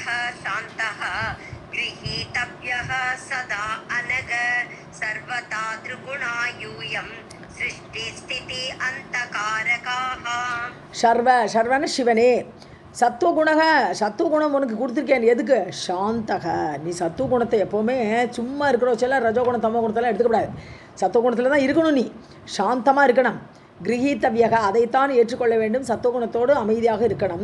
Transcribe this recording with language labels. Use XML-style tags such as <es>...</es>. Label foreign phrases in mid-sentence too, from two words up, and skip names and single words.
<sa>शान्तः गृहीतव्यः सदा अनग सर्वथा त्रिगुणा यूयं सृष्टिस्थिति अन्तकारकाः.</sa> <ta>சர்வன சிவனே. சத்துவகுணம் உனக்கு கொடுத்துருக்கேன். எதுக்கு? சாந்தக. நீ சத்துவகுணத்தை எப்போவுமே சும்மா இருக்கிற வச்செல்லாம் ரஜோகுணம் தமோ குணத்தெல்லாம் எடுத்துக்கூடாது. சத்துவகுணத்தில் தான் இருக்கணும். நீ சாந்தமாக இருக்கணும். கிரகீத்தவியக, அதைத்தான் ஏற்றுக்கொள்ள வேண்டும். சத்துவகுணத்தோடு அமைதியாக இருக்கணும்.</ta>